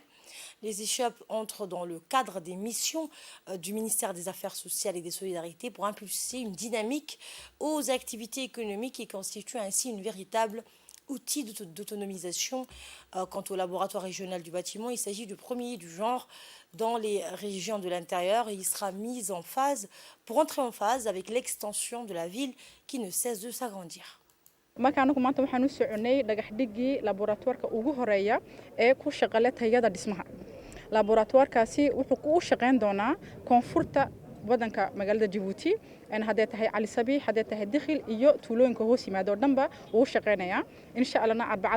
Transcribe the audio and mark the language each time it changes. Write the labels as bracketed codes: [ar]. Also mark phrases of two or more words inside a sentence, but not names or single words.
[fr] Les échoppes entrent dans le cadre des missions du ministère des Affaires sociales et des Solidarités pour impulser une dynamique aux activités économiques et constituent ainsi une véritable outil d'autonomisation. Quant au laboratoire régional du bâtiment, il s'agit du premier du genre dans les régions de l'intérieur et il sera mis en phase pour entrer en phase avec l'extension de la ville qui ne cesse de s'agrandir. [so] marka anagu maanta waxaan u soconay dhagax dhigii laboratoire ugu horeeya ee ku shaqale tayada dhismaha laboratoire-kaasi wuxuu u shaqeyn doonaa koonfurta wadanka magaalada Djibouti hadday tahay Cali Sabiix hadday tahay Dikhil iyo tuulooyinka hoos yimaado dhanba uu shaqeynaya [ar] إن شاء الله [so] arbacada